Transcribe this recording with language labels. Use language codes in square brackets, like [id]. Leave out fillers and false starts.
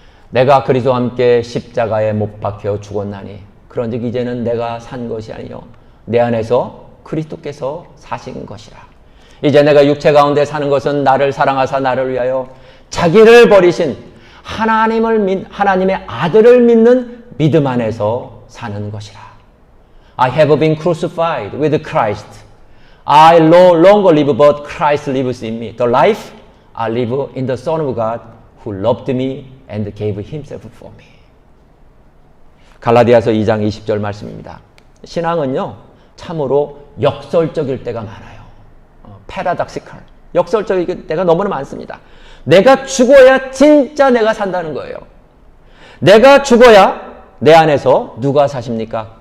[ko] 내가 그리스도와 함께 십자가에 못 박혀 죽었나니 그런즉 이제는 내가 산 것이 아니요 내 안에서 그리스도께서 사신 것이라. 이제 내가 육체 가운데 사는 것은 나를 사랑하사 나를 위하여 자기를 버리신 하나님의 아들을 믿는 믿음 안에서 사는 것이라. [en] I have been crucified with Christ. I no longer live but Christ lives in me. The life I live in the Son of God who loved me and gave himself for me. [ko] 갈라디아서 2장 20절 말씀입니다. 신앙은요 참으로 역설적일 때가 많아요. 패러닥시컬, 역설적일 때가 너무나 많습니다. 내가 죽어야 진짜 내가 산다는 거예요. 내가 죽어야 내 안에서 누가 사십니까?